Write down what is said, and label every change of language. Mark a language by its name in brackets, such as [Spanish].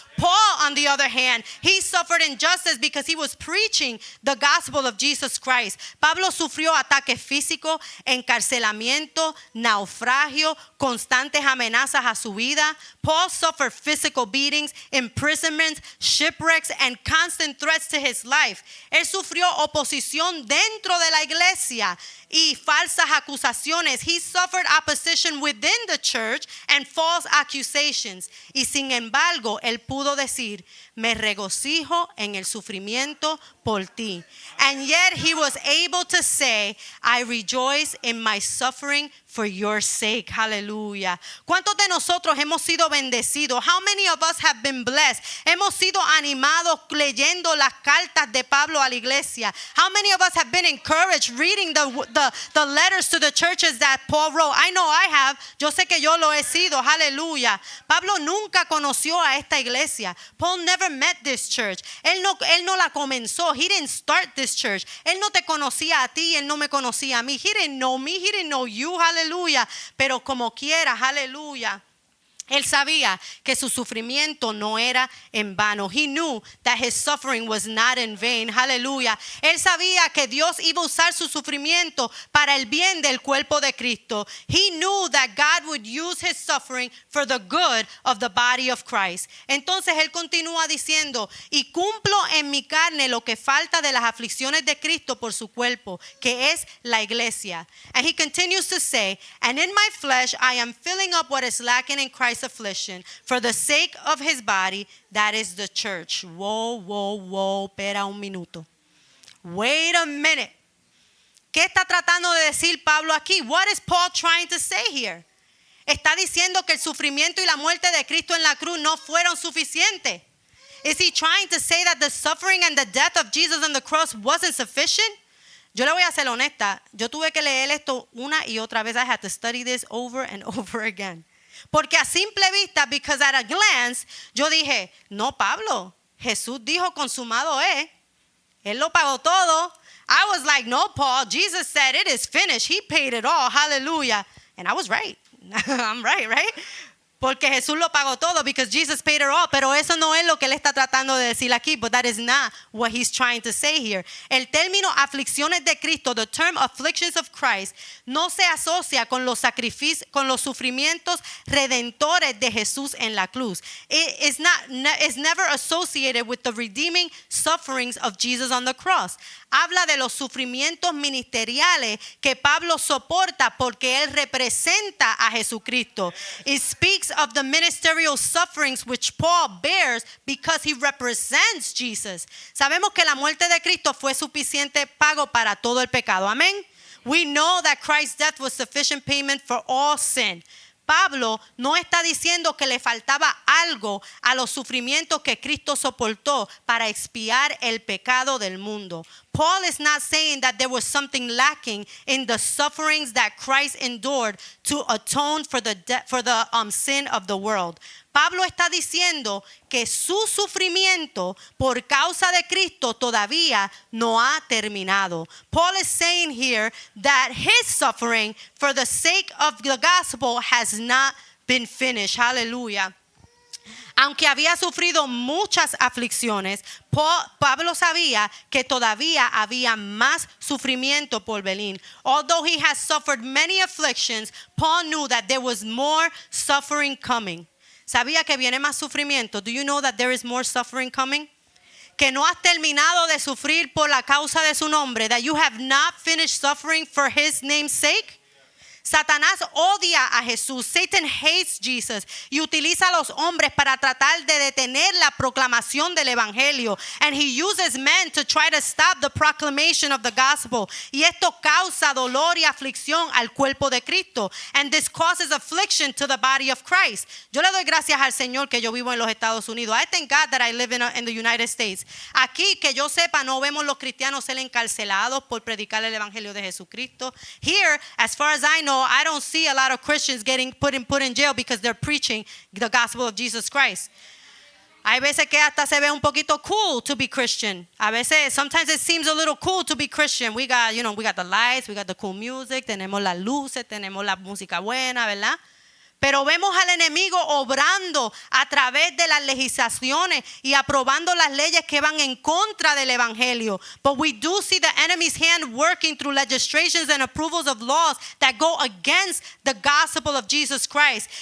[English] Paul, on the other hand, he suffered injustice because he was preaching the gospel of Jesus Christ. [Spanish] Pablo sufrió ataques físicos, encarcelamiento, naufragio, constantes amenazas a su vida. [English] Paul suffered physical beatings, imprisonments, shipwrecks, and constant threats to his life. [Spanish] Él sufrió oposición dentro de la iglesia y falsas acusaciones. [English] He suffered opposition within the church and false accusations. [Spanish] Y sin embargo, él pudo decir, me regocijo en el sufrimiento por ti. [English] And yet he was able to say, I rejoice in my suffering for your sake. Hallelujah. [Spanish] ¿Cuántos de nosotros hemos sido bendecidos? [English] How many of us have been blessed? [Spanish] Hemos sido animados leyendo las cartas de Pablo a la iglesia. [English] How many of us have been encouraged reading the letters to the churches that Paul wrote? I know I have. [Spanish] Yo sé que yo lo he sido. Hallelujah. Pablo nunca conoció a esta iglesia. [English] Paul never met this church. [Spanish] Él no la comenzó. [English] He didn't start this church. [Spanish] Él no te conocía a ti, él no me conocía a mí. [English] He didn't know me, he didn't know you. Hallelujah. [Spanish] Pero como quiera, hallelujah. Él sabía que su sufrimiento no era en vano. [English] He knew that his suffering was not in vain. Hallelujah. [Spanish] Él sabía que Dios iba a usar su sufrimiento para el bien del cuerpo de Cristo. [English] He knew that God would use his suffering for the good of the body of Christ. [Spanish] Entonces él continúa diciendo, y cumplo en mi carne lo que falta de las aflicciones de Cristo por su cuerpo, que es la iglesia. [English] And he continues to say, and in my flesh I am filling up what is lacking in Christ's affliction for the sake of his body, that is the church. Whoa, [Spanish] espera un minuto. [English] Wait a minute. [Spanish] ¿Qué está tratando de decir Pablo aquí? [English] What is Paul trying to say here? [Spanish] Está diciendo que el sufrimiento y la muerte de Cristo en la cruz no fueron suficientes. [English] Is he trying to say that the suffering and the death of Jesus on the cross wasn't sufficient? [Spanish] Yo le voy a ser honesta. Yo tuve que leer esto una y otra vez. [English] I had to study this over and over again. [Spanish] Porque a simple vista, [English] because at a glance, [Spanish] yo dije, no, Pablo, Jesús dijo consumado es. Él lo pagó todo. [English] I was like, no, Paul, Jesus said it is finished. He paid it all. Hallelujah. And I was right. I'm right? [Spanish] Porque Jesús lo pagó todo, [English] because Jesus paid it all. [Spanish] Pero eso no es lo que él está tratando de decir aquí. [English] But that is not what he's trying to say here. [Spanish] El término aflicciones de Cristo, [English] the term afflictions of Christ, [Spanish] no se asocia con los sacrificios, con los sufrimientos redentores de Jesús en la cruz. [English] It's never associated with the redeeming sufferings of Jesus on the cross. [Spanish] Habla de los sufrimientos ministeriales que Pablo soporta porque él representa a Jesucristo. [English] It speaks of the ministerial sufferings which Paul bears because he represents Jesus. [Spanish] Sabemos que la muerte de Cristo fue suficiente pago para todo el pecado. Amén. [English] We know that Christ's death was sufficient payment for all sin. [Spanish] Pablo no está diciendo que le faltaba algo a los sufrimientos que Cristo soportó para expiar el pecado del mundo. [English] Paul is not saying that there was something lacking in the sufferings that Christ endured to atone for the sin of the world. [Spanish] Pablo está diciendo que su sufrimiento por causa de Cristo todavía no ha terminado. [English] Paul is saying here that his suffering for the sake of the gospel has not been finished. Hallelujah. [Spanish] Aunque había sufrido muchas aflicciones, Pablo sabía que todavía había más sufrimiento por venir. [English] Although he has suffered many afflictions, Paul knew that there was more suffering coming. [Spanish] Sabía que viene más sufrimiento. [English] Do you know that there is more suffering coming? [Spanish] Que no has terminado de sufrir por la causa de su nombre. [English] That you have not finished suffering for his name's sake. [Spanish] Satanás odia a Jesús. [English] Satan hates Jesus [Spanish] y utiliza a los hombres para tratar de detener la proclamación del evangelio. [English] And he uses men to try to stop the proclamation of the gospel. [Spanish] Y esto causa dolor y aflicción al cuerpo de Cristo. [English] And this causes affliction to the body of Christ. [Spanish] Yo le doy gracias al Señor que yo vivo en los Estados Unidos. [English] I thank God that I live in the United States. [Spanish] Aquí, que yo sepa, no vemos los cristianos ser encarcelados por predicar el evangelio de Jesucristo. [English] Here, as far as I know, I don't see a lot of Christians getting put in jail because they're preaching the gospel of Jesus Christ. [Spanish] Hay veces que hasta se ve un poquito [English] cool to be Christian. [Spanish] A veces, [English] sometimes it seems a little cool to be Christian. We got the lights, we got the cool music, [Spanish] tenemos las luces, tenemos la música buena, ¿verdad? Pero vemos al enemigo obrando a través de las legislaciones y aprobando las leyes que van en contra del evangelio. [English] But we do see the enemy's hand working through legislations and approvals of laws that go against the gospel of Jesus Christ.